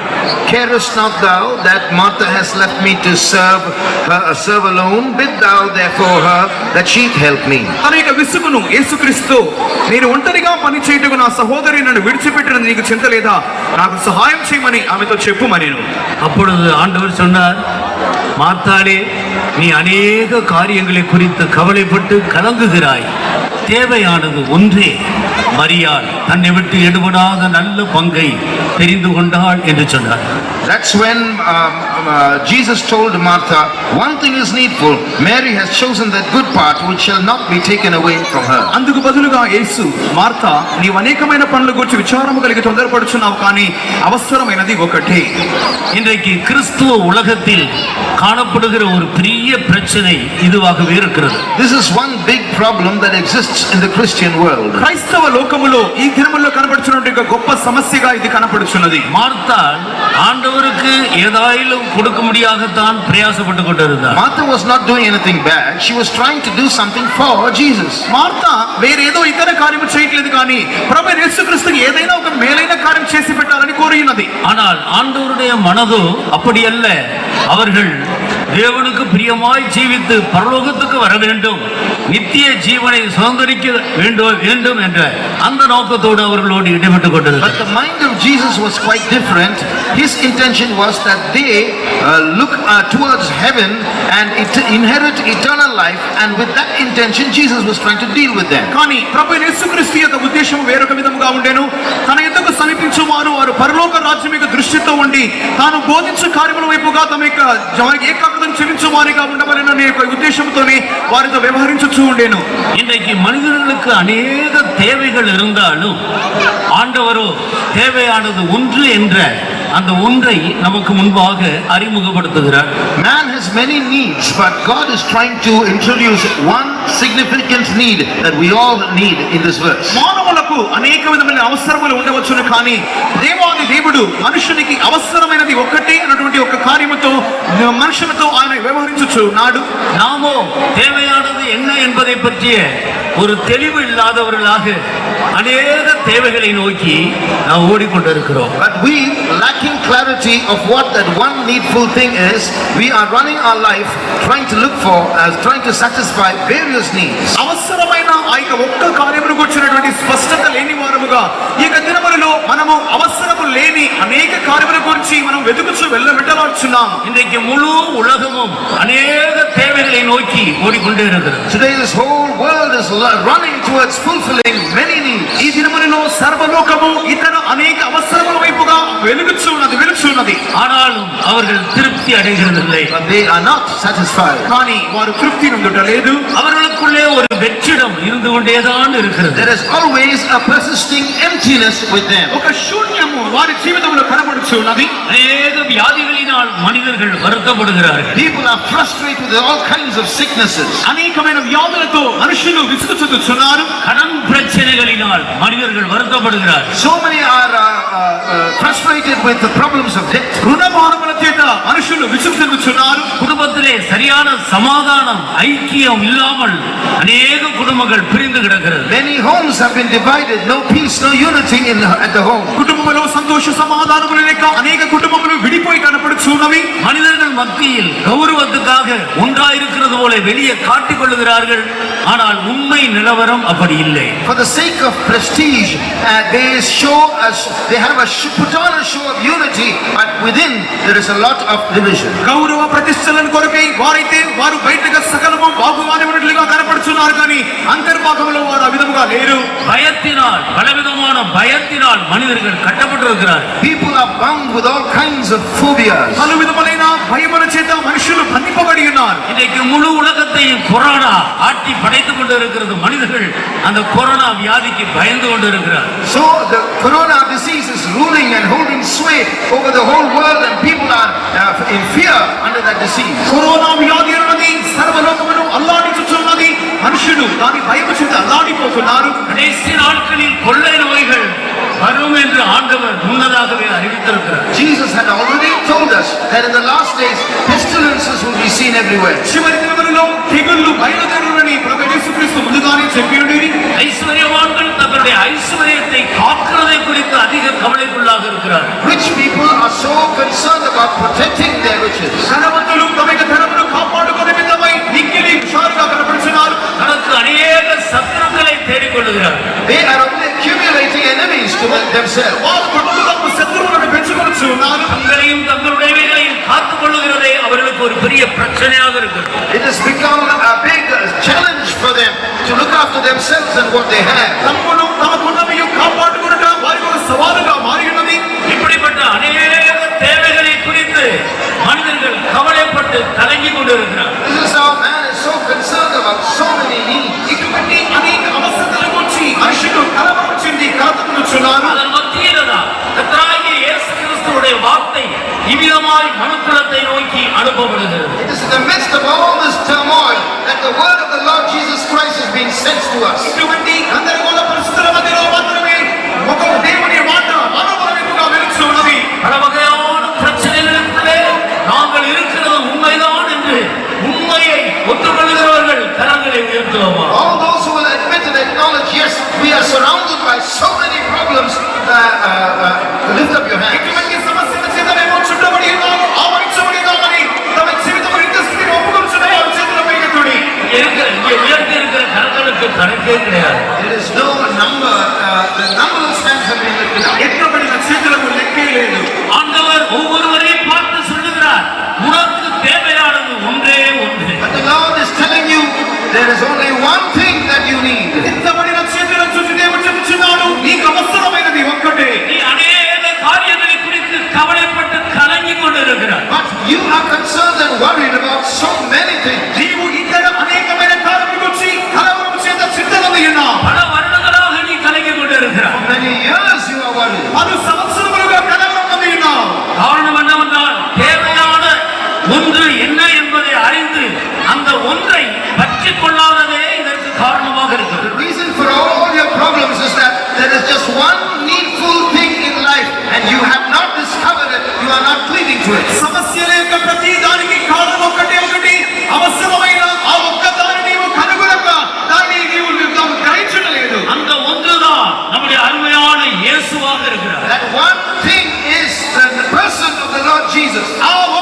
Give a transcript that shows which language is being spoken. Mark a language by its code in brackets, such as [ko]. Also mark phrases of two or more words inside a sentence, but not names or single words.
[en] Carest not thou that Martha has left me to serve alone? Bid thou therefore her that she help me. [te] తన యొక్క విసుగును యేసుక్రీస్తు నేను ఒంటరిగా పని చేయటకు నా సహోదరి నన్ను విడిచిపెట్టినది నీకు చింత లేదా? నాకు సహాయం చేయమని ఆమెతో చెప్పుమనేను. [ta] அப்பொழுது ஆண்டவர் சொன்னார், மார்த்தாளே, நீ அநேக காரியங்களை குறித்து கவலைப்பட்டு கலங்குகிறாய். தேவையானது ஒன்றே. மரியாள் தன்னை விட்டு எடுபடாத நல்ல பங்கை தெரிந்து கொண்டாள் என்று சொன்னார். [en] That's when Jesus told Martha, one thing is needful. Mary has chosen that good part which shall not be taken away from her. [te] అందుకు బదులుగా యేసు మార్తా నీవు అనేకమైన పనుల గురించి విచారము కలిగి తొందరపడుచున్నావు, కానీ అవసరమైనది ఒకటే. [ta] இன்றைக்கு கிறிஸ்துவ உலகத்தில் காணப்படுகிற ஒரு பெரிய பிரச்சனை இதுவாகவே இருக்கிறது. [en] This is one big problem that exists in the Christian world. [te] క్రైస్తవ లోకములో ఈ దినముల్లో కనబడుచున్నటువంటి ఒక గొప్ప సమస్యగా ఇది కనబడుచున్నది. [ta] மார்த்தாள் ஆண்டவருக்கு ஏதாயிலும் கொடுக்க முடியாகத்தான் பிரயாசப்பட்டு கொண்டிருந்தார். [en] Martha was not doing anything bad. She was trying to do something for Jesus. [te] మార్తా వేరేదో ఇతర కార్యము చేయట్లేదు, కానీ ప్రభు యేసుక్రీస్తుకి ఏదైనా ఒక మేలైన కార్యం చేసి పెట్టాలని కోరినది. [ta] ஆனால் ஆண்டவருடைய மனதோ அப்படி அல்ல. அவர்கள் தேவனுக்கு பிரியமாய் ஜீவித்து பரலோகத்துக்கு வர வேண்டும், நித்திய ஜீவனை சுதந்திரிக்க வேண்டும் என்ற அந்த நோக்கத்தோடு அவர்களோடு ஈடுபட்டுக் கொண்டிருந்தார். [en] But the mind of Jesus was quite different. His intention was that they look towards heaven and inherit eternal life, and with that intention Jesus was trying to deal with them. [te] కానీ ప్రభు యేసుక్రీస్తు యొక్క ఉద్దేశం వేరొక విధముగా ఉండెను. తన యొద్దకు సమీపించువారు వారు పరలోక రాజ్యం యొక్క దృష్టితో ఉండి తాను బోధించు కార్యముల వైపుగా తమ యొక్క ఏకాగ్రతను చెల్లించు వారిగా ఉండవలెననే యొక్క ఉద్దేశంతోనే వారితో వ్యవహరించుచూ ఉండెను. [ta] இன்றைக்கு மனிதர்களுக்கு அநேக தேவைகள் இருந்தாலும் ஆண்டவரோ தேவையானது ஒன்று என்ற அந்த ஒன்றை நமக்கு முன்பாக அறிமுகப்படுத்துகிறார். [en] Man has many needs, but God is trying to introduce one significant need that we all need in this verse. [te] మానవులకు అనేక విధమైన అవసరములు ఉండవచ్చును, కానీ దేవాది దేవుడు మనుషునికి అవసరమైనది ఒక్కటే అన్నటువంటి ఒక కార్యముతో మనుషులతో ఆయన వ్యవహరించుచు నాడు. [ta] நாமோ தேவையானது என்ன என்பதை பற்றிய ஒரு தெளிவு இல்லாதவர்களாக அநேக தேவைகளை நோக்கி நாம் ஓடிக்கொண்டிருக்கிறோம். [en] But we, lacking clarity of what that one needful thing is, we are running our life trying to look for, trying to satisfy various needs. [te] అవసరమైన ఆ యొక్క ఒక్క కార్యమును గురించినటువంటి స్పష్టత లేని వారముగా ఈ యొక్క దినములలో మనము అవసరము లేని అనేక కార్యముల గురించి మనం వెతుకుచు వెళ్ళబెట్టవచ్చు కనపడుచున్నాం. [ta] இன்றைக்கு முழு உலகமும் அநேக தேவைகளை நோக்கி ஓடிக்கொண்டே இருக்கிறது. [en] Today this whole world is running towards fulfilling many needs. [te] ఈ దినములలో సర్వలోకము ఇతర అనేక అవసరముల వైపుగా వెలుచున్నది. [ta] ஆனாலும் அவர்கள் திருப்தி அடைகிறதில்லை. [en] But they are not satisfied. [te] కానీ వారు తృప్తి నొందుటలేదు. [ta] அவர்களுக்குள்ளே ஒரு வெற்றிடம் இருந்து கொண்டேதான் இருக்கிறது. [en] There is always a persisting emptiness with them. [te] ఒక శూన్యము వారి జీవితంలో కనబడుచున్నది. [ta] அநேக வியாதிகளினால் மனிதர்கள் வருத்தப்படுகிறார்கள். [en] People are frustrated with all kinds of sicknesses. [te] అనేకమైన వ్యాధులతో మనుషులు విసుగు చెందుతున్నారు. [ta] கடன் பிரச்சனைகளினால் மனிதர்கள் வருத்தப்படுகிறார்கள். [en] So many are frustrated with the problems of debt. [te] రుణభారముల చేత మనుషులు విసుగు చెందుతున్నారు. [ta] குடும்பத்திலே சரியான சமாதானம் ஐக்கியம் இல்லாமல் அநேக குடும்பங்கள் பிரிந்து கிடக்கிறது. [en] Many homes have been divided. No peace, no unity at the home. [te] కుటుంబంలో సంతోష సమాధానములు లేక అనేక కుటుంబములు విడిపోయి కనపడుచున్నవి. [ta] மனிதர்கள் மத்தியில் கௌரவத்துக்காக ஒன்றாயிருக்கிறது போல வெளியே காட்டிக் கொள்ளுகிறார்கள். ஆனால் உண்மை நிலவரம் அப்படி இல்லை. [en] For the sake of prestige, they have put on a show of unity, but within there is a lot of division. [te] గౌరవ ప్రతిష్టలను కొరకై వారైతే వారు బయటగా సకలము బాగుగానే ఉన్నట్లుగా కనపడుచున్నారు, కానీ అంతర్భాగంలో వారు ఆ విధముగా లేరు. [ta] பயத்தினால் பலவிதமான பயத்தினால் மனிதர்கள் கட்டப்பட்டிருக்கிறார்கள். [en] People are bound with all kinds of phobias. [te] పలు విధములైన భయముల చేత మనుషులు బంధింపబడి ఉన్నారు. [ta] இன்றைக்கு முழு உலகத்தையும் கொரோனா ஆட்டி படைத்துக் கொண்டிருக்கிறது. மனிதர்கள் அந்த கொரோனா வியாதிக்கு பயந்து கொண்டிருக்கிறார். [en] So the corona disease is ruling and holding sway over the whole world, and people are in fear under that disease. [te] కరోనా వ్యాధి అన్నది సర్వలోకమును అల్లాడించుచున్నది. మనుషులు దాని భయము చేత అల్లాడిపోతున్నారు. [ta] கடைசி நாட்களில் கொள்ளை நோய்கள் வரும் என்று ஆண்டவர் முன்னதாகவே அறிவித்திருக்கிறார். [en] Jesus had already told us that in the last days pestilences will be seen everywhere. [te] చివరి దినములలో తెగుళ్ళు బయలుదేరునని ప్రభువు యేసుక్రీస్తు ముందుగానే చెప్పియుండిరి. [ta] ஐஸ்வர்யவான்கள் தங்களுடைய ஐஸ்வர்யத்தை காக்கிறதை குறித்து அதிக கவலைக்குள்ளாக இருக்கிறார்கள். [en] Rich people are so concerned about protecting their riches. [te] ధనవంతులు తమ యొక్క ధనమును కాపాడుకునే విధమై మిక్కిలి హుషారుగా కనపడుచున్నారు. [ta] தனக்கு அநேக சத்துருக்களை தேடிக்கொள்ளுகிறார்கள். [en] They are only accumulating enemies to themselves. [te] వారు తమ శత్రువులను పెంచుకొనుచున్నారు. [ta] தங்களையும் தங்களுடையவைகளையும் காத்துக் கொள்ளுகிறதே அவர்களுக்கு ஒரு பெரிய பிரச்சனையாக இருக்கிறது. [en] It has become a big challenge for them to look after themselves and what they have. [te] తమను తమకున్నవియు కాపాడుకొనుట వారికి ఒక సవాలుగా మారి ఉన్నది. [ta] இப்படிப்பட்ட அநேக தேவைகளை குறித்து மனிதர்கள் கவலைப்பட்டு கலங்கி கொண்டிருக்கிறார். [en] This is how man is so concerned about so many needs. [te] ఇటువంటి అనేక అవసరతల గురించి మనుషులు కలవరం చెంది కాతుకొనుచున్నారు. [ta] அதன் மத்தியில்தான் கர்த்தராகிய இயேசு கிறிஸ்துவுடைய வார்த்தை இவ்விதமாய் மனுக்குலத்தை நோக்கி அனுப்பப்படுகிறது. [en] It is in the midst of all this turmoil that the word of the Lord Jesus Christ is being sent to us. [te] ఇటువంటి గందరగోళ పరిస్థితుల మధ్యలో మాత్రమే ఒక దేవుని మాట మనోబలముగా వెలుచున్నది. [ta] பல வகையான பிரச்சனைகளுக்குள்ளே நாங்கள் இருக்கிறது உண்மைதான் என்று உண்மையை ஒத்துக்கொள்கிறவர்கள் கரங்களை உயர்த்துவோமா? [en] All those who will admit and acknowledge, yes, we are surrounded by so many problems, lift up your hands. [te] ఇటువంటి సమస్యల చేత మేము చుట్టబడి ఉన్నాము, ఆవరించబడి ఉన్నామని తమ జీవితంలో ఇంత స్థితిని ఒప్పుకొనుచున్న వారి చేతుల పైకెత్తుడి. [ta] இங்கே உயர்த்தி இருக்கிற கரங்களுக்கு கணக்கே கிடையாது. [en] There is no number, the numberless hands have been lifted up. [te] ఎత్తబడిన చేతులకు లెక్కే లేదు. [ta] ஆண்டவர் ஒவ்வொருவரையும் பார்த்து சொல்லுகிறார், உனக்கு தேவையானது ஒன்றே ஒன்று. [en] But the Lord is telling you, there is only one thing that you need. [te] ఎత్తబడిన చేతులను చూసి దేవుడు చెప్పుచున్నాడు, నీకు అవసరమైనది ఒక్కటే. [ta] நீ அநேக காரியங்களை குறித்து கவலைப்பட்டு கலங்கி கொண்டிருக்கிறார். [en] But you are concerned and worried about so many things. [te] నీవు ఇతర అనేకమైన కార్యముల గురించి కలవరం చేత చింతనమై ఉన్నావు. [ta] பல வருடங்களாக நீ கலங்கி கொண்டிருக்கிறார். [en] For many years you are worried. [te] పలు సంవత్సరములుగా కలవరమై ఉన్నావు. [ta] காரணம் என்னவென்றால் தேவையான ஒன்று என்ன என்பதை அறிந்து அந்த ஒன்றை பற்றிக் கொள்ளாததே இதற்கு காரணமாக இருக்கிறது. [en] The reason for all your problems is that there is just one needful thing in life and you have not discovered it, you are not cleaving to it. [te] సమస్యల యొక్క ప్రతి దానికి కారణం ఒకటి అవసరమైన ఆ ఒక్క దాన్ని నీవు కనుగొనక దాన్ని నీవు గ్రహించలేదు. [ta] அந்த ஒன்றுதான் நம்முடைய அருமையான இயேசுவாக இருக்கிறார். [en] That one thing is the person of the Lord Jesus.